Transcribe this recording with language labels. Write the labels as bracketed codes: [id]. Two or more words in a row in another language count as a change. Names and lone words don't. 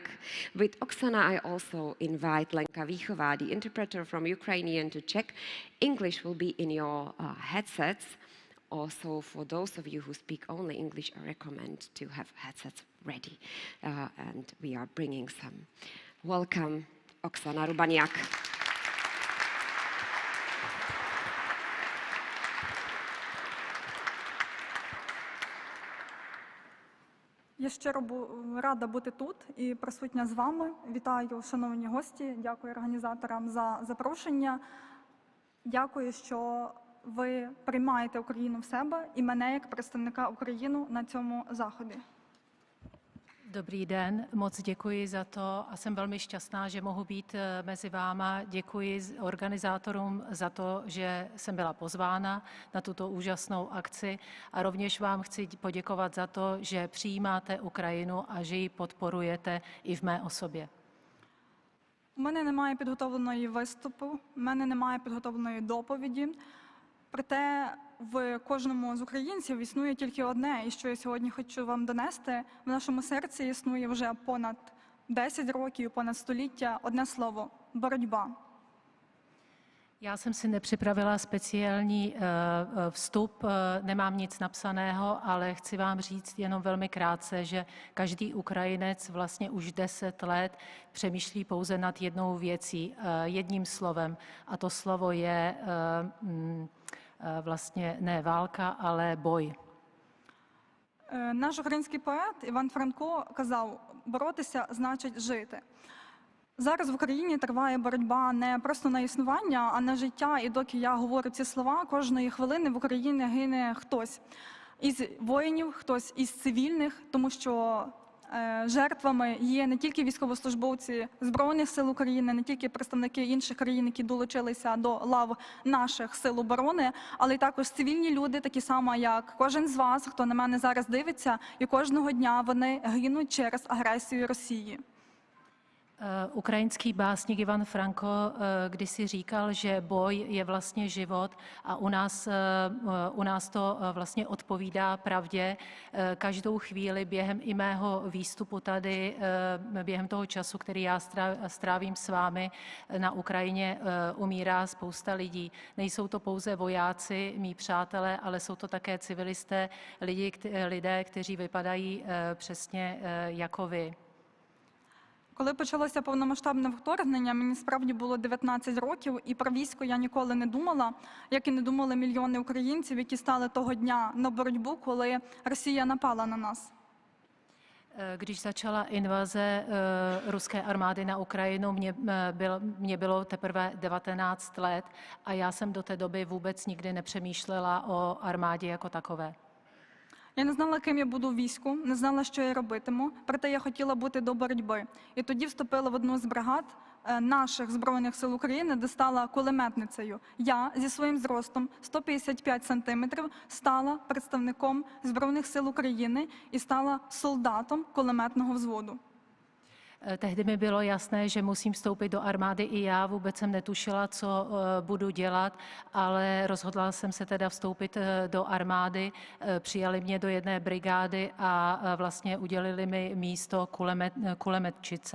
[en] With Oksana, I also invite Lenka Výchová, the interpreter from Ukrainian to Czech. English will be in your headsets. Also, for those of you who speak only English, I recommend to have headsets ready. And we are bringing some. Welcome, Oksana Rubaniak. [uk] Я щиро рада бути тут і присутня з вами. Вітаю, шановні гості, дякую організаторам за запрошення. Дякую, що ви приймаєте Україну в себе і мене як представника України на цьому заході. [cs] Dobrý den, moc děkuji za to a jsem velmi šťastná, že mohu být mezi váma. Děkuji organizátorům za to, že jsem byla pozvána na tuto úžasnou akci a rovněž vám chci poděkovat za to, že přijímáte Ukrajinu a že ji podporujete i v mé osobě. [uk] У мене немає підготовленої виступу, у мене немає підготовленої доповіді. Проте в кожному з українців існує тільки одне, і що я сьогодні хочу вам донести. В нашому серці існує вже понад 10 років, понад століття одне слово – боротьба. [cs] Já jsem si nepřipravila speciální vstup, nemám nic napsaného, ale chci vám říct jenom velmi krátce, že každý Ukrajinec vlastně už 10 let přemýšlí pouze nad jednou věcí, jedním slovem. A to slovo je vlastně ne válka, ale boj. [uk] Наш український поет Іван Франко казав, боротися значить жити. Зараз в Україні триває боротьба не просто на існування, а на життя. І доки я говорю ці слова, кожної хвилини в Україні гине хтось із воїнів, хтось із цивільних, тому що жертвами є не тільки військовослужбовці Збройних сил України, не тільки представники інших країн, які долучилися до лав наших сил оборони, але й також цивільні люди, такі само, як кожен з вас, хто на мене зараз дивиться, і кожного дня вони гинуть через агресію Росії. [cs] Ukrajinský básník Ivan Franko kdysi říkal, že boj je vlastně život a u nás to vlastně odpovídá pravdě. Každou chvíli během i mého výstupu tady, během toho času, který já strávím s vámi na Ukrajině, umírá spousta lidí. Nejsou to pouze vojáci, mí přátelé, ale jsou to také civilisté, lidé, kteří vypadají přesně jako vy. [uk] Коли почалося повномасштабне вторгнення, мені справді було 19 років, і про військо я ніколи не думала, як і не думали мільйони українців, які стали того дня на боротьбу, коли Росія напала на нас. [cs] Když začala invaze ruské armády na Ukrajinu, mě bylo teprve 19 let a já jsem do té doby vůbec nikdy nepřemýšlela o armádě jako takové. [uk] Я не знала, ким я буду в війську, не знала, що я робитиму, проте я хотіла бути до боротьби. І тоді вступила в одну з бригад наших Збройних сил України, де стала кулеметницею. Я зі своїм зростом 155 сантиметрів стала представником Збройних сил України і стала солдатом кулеметного взводу. [cs] Tehdy mi bylo jasné, že musím vstoupit do armády i já. Vůbec jsem netušila, co budu dělat, ale rozhodla jsem se teda vstoupit do armády. Přijali mě do jedné brigády a vlastně udělili mi místo kulemetčice.